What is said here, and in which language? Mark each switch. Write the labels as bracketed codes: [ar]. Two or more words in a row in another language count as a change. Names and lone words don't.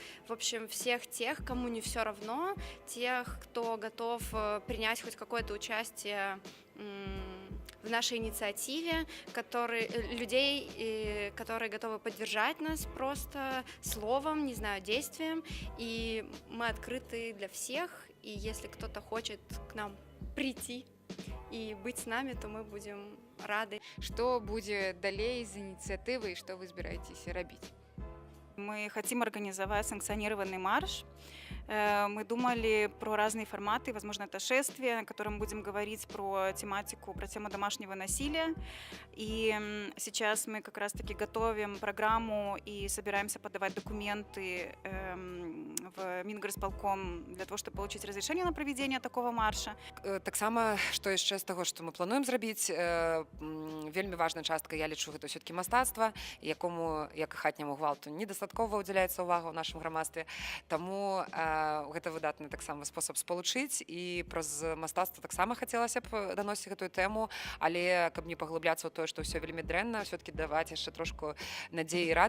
[ru] В общем, всех тех, кому не все равно, тех, кто готов принять хоть какое-то участие в нашей инициативе, людей, которые готовы поддержать нас просто словом, не знаю, действием. И мы открыты для всех. И если кто-то хочет к нам прийти и быть с нами, то мы будем рады. [be] Што будзе далей з ініцыятывай, што вы збіраецеся рабіць? [ru] Мы хотим организовать санкционированный марш. Мы думали про разные форматы, возможно, это шествие, на котором мы будем говорить про тему домашнего насилия. И сейчас мы как раз-таки готовим программу и собираемся подавать документы в Мингорисполком для того, чтобы получить разрешение на проведение такого марша. [be] Таксама, што яшчэ з таго, што мы плануем зрабіць, вельмі важная частка, я лічу, гэта ўсё-такі мастацтва, якому, як і хатняму гвалту, недастаткова ўдзяляецца ўвага ў нашым грамадстве. Таму гэта выдатны таксама спосаб спалучыць, і праз мастацтва таксама хацелася б даносіць гэтую тэму, але каб не паглыбляцца ў тое, што ўсё вельмі дрэнна, ўсё-такі даваць яшчэ трошку надзеі і радасці.